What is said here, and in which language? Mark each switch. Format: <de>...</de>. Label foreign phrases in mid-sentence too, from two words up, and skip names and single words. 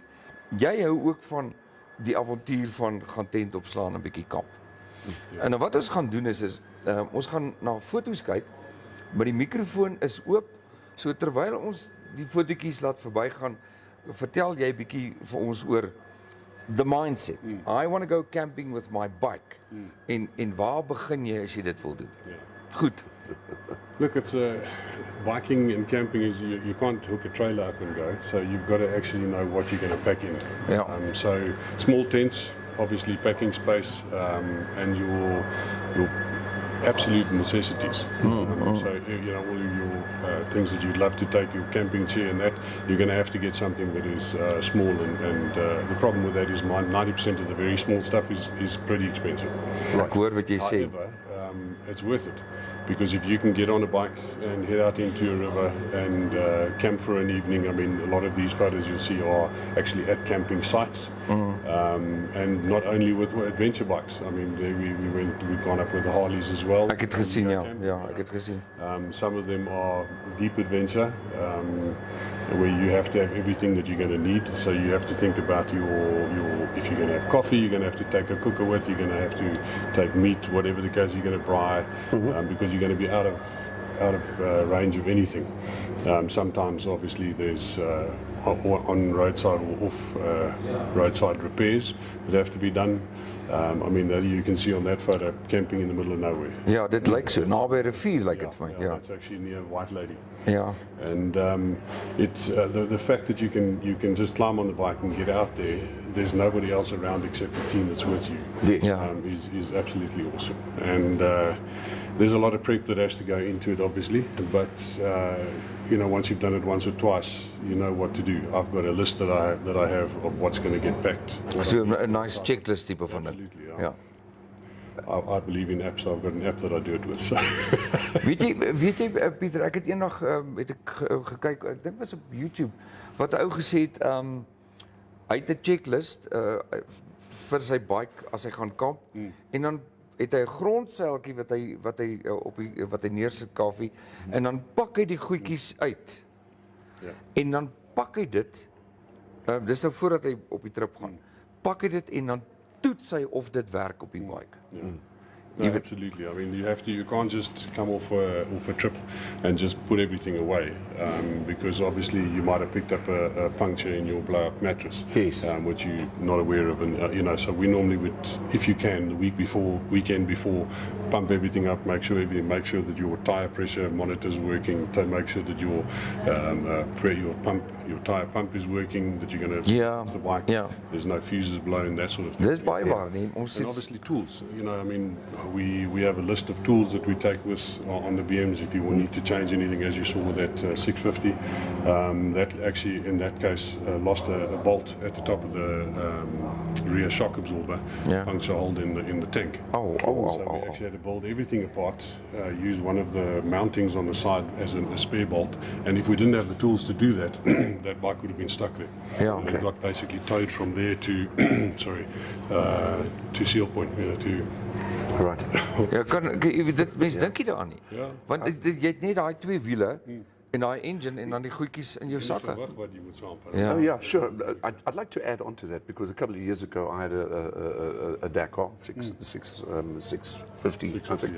<af>Jy hou ook van die avontuur van gaan tent opslaan en 'n bietjie kamp. En nou wat ons gaan doen is ons gaan na foto's kyk, maar die mikrofoon is oop. So terwyl ons die fotootjies laat verbygaan, vertel jy bietjie vir ons oor</af> <en>the mindset. I want to go camping with my bike.</en> <af>En waar begin jy as jy dit wil doen? Goed.</af> <en>Look, it's biking and camping is you can't hook a trailer up and go, so you've got to actually know what you're going to pack in. Yeah. So small tents, obviously packing space, and your absolute necessities. So you know all your things that you'd love to take, your camping chair and that, you're going to have to get something that is small. And the problem with that is 90% of the very small stuff is pretty expensive.</en> <af>Ek hoor wat jy sê.</af> <en>However, it's worth it. Because if you can get on a bike and head out into a river and camp for an evening, I mean, a lot of these photos you'll see are actually at camping sites, and not only with adventure bikes. I mean, we've gone up with the Harleys as well.</en> <af>Ek het gesien, ja, ek het gesien.</af> <en>Some of them are deep adventure, where you have to have everything that you're going to need. So you have to think about if you're going to have coffee, you're going to have to take a cooker with, you're going to have to take meat, whatever the case, you're going to braai, because you're going to be out of range of anything. Sometimes, obviously, there's on roadside or off roadside repairs that have to be done. I mean, that you can see on that photo, camping in the middle of nowhere.</en> <af>Ja, dit lyk so naby 'n rivier lyk dit vir my. Ja.</af> <en>That's actually near White Lady.</en> <af>Ja.</af> <en>And it's the fact that you can just climb on the bike and get out there. There's nobody else around except the team that's with you. Yes. Yeah. Is absolutely awesome. And there's a lot of prep that has to go into it, obviously. But you know, once you've done it once or twice, you know what to do. I've got a list that I have of what's going to get packed.</en> <af>So 'n</af> <en>nice checklist</en> <af>tipe van dit.</af> <en>Absolutely, yeah.</en> <af>Ja.</af> <en>I believe in apps. I've got an app that I do it with. So.</en> <af>Weet jy Pieter, ek het eendag het ek gekyk, ek dink was op YouTube wat 'n ou gesê het hy het 'n checklist vir sy bike as hy gaan kamp en dan het hy 'n grondseiltjie wat hy neersit koffie en dan pak hy die goedjies uit. Ja. En dan pak hy dit dis nou voordat hy op die trip gaan. Pak hy dit en dan toets hy of dit werk op die bike.</af> <en>No, absolutely. I mean, you can't just come off a trip and just put everything away, because obviously you might have picked up a puncture in your blow-up mattress, Yes. Which you're not aware of, and you know. So we normally would, if you can, the weekend before, pump everything up, make sure that your tire pressure monitor is working, to make sure that your tire pump is working, that you're going to Yeah, the bike. yeah. There's no fuses blown, that sort of thing.</en> <af>Dis baie waar nie. Ons</af> <en>And</en> <af>sit</af> <en>obviously tools, you know, I mean, we have a list of tools that we take with on the BMs if you will need to change anything, as you saw with that 650. That actually, in that case, lost a bolt at the top of the rear shock absorber, Yeah. puncture hole in the tank. Oh. So we actually had to build everything apart, use one of the mountings on the side as a spare bolt, and if we didn't have the tools to do that, that bike would have been stuck there. Yeah, And okay. it got basically towed from there to, to Seal Point, you know, to... Right.</en> <af>Ja, dit mense dink nie daaraan nie. Ja. Want jy het net daai twee wiele en daai engine en dan die goedjies in jou sakke. Verwag wat jy moet saamvat. Ja.</af> <en>Oh yeah, sure. I'd like to add on to that because a couple of years ago I had a Dakar 650, I think.</en>